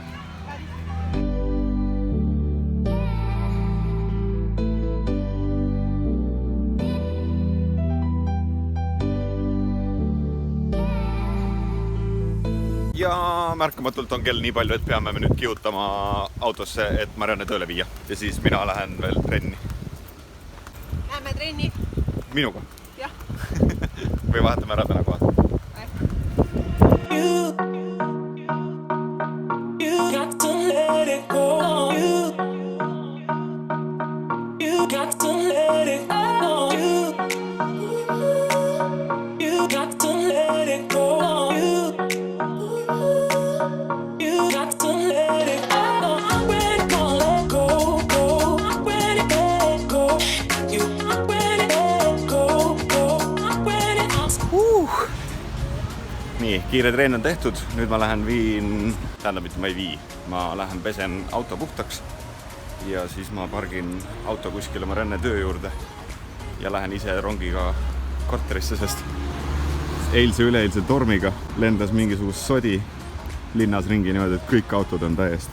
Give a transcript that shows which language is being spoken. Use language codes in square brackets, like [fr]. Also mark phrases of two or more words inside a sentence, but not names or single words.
[et] Ja märkamatult on kell nii palju, et peame me nüüd kihutama autosse, et Marianne tööle viia. Ja siis mina lähen veel trenni. Lähme trenni? Minuga? Jah. Või vahetame ära täna kohad? [en] You got to let it go. You got to let it go. You got to let it go. You got to let it go. I'm ready to let go, go. I'm ready to let go. You, I'm ready to let go, go. I'm ready to... [et] Nii, kiire treen on tehtud. Nüüd ma lähen viin, tähendab, et ma ei vii. Ma lähen pesen auto puhtaks ja siis ma pargin auto kuskile Marianne töö juurde ja lähen ise rongiga korterisse, sest eilse üleeilse tormiga lendas mingisugust sodi linnas ringi niimoodi, et kõik autod on täiesti.